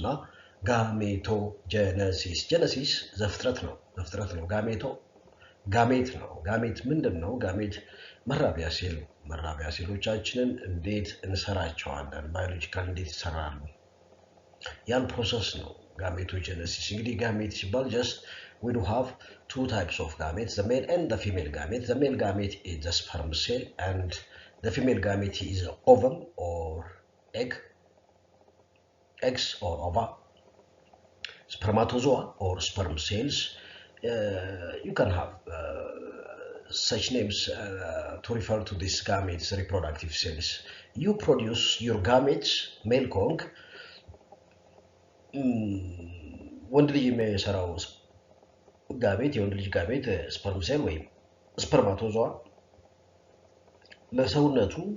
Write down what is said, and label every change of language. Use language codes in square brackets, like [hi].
[am] Now, gametogenesis, genesis ዘፍጥረት ነው ጋሜት ነው ጋሜት ምንድን ነው ጋሜት መራቢያ ሴል መራቢያ ሴሎቻችንን እንዴት እንሰራቸዋለን ባዮሎጂካል እንዴት ይሰራሉ ያን ፕሮሰስ ነው gametogenesis እንግዲህ ጋሜት ሲባል [en] just we do have two types of gametes, the male and the female gamete. The male gamete is the sperm cell and the female gamete is ovum or eggs or ova, spermatozoa or sperm cells. You can have such names to refer to these gametes, reproductive cells. You produce your gametes, male kong, [am] ወንድ ልጅ የሚሰራው ጋሜት የወንድ ልጅ ጋሜት ስፐርም ሴል ወይም ስፐርማቶዞአ ለሰውነቱ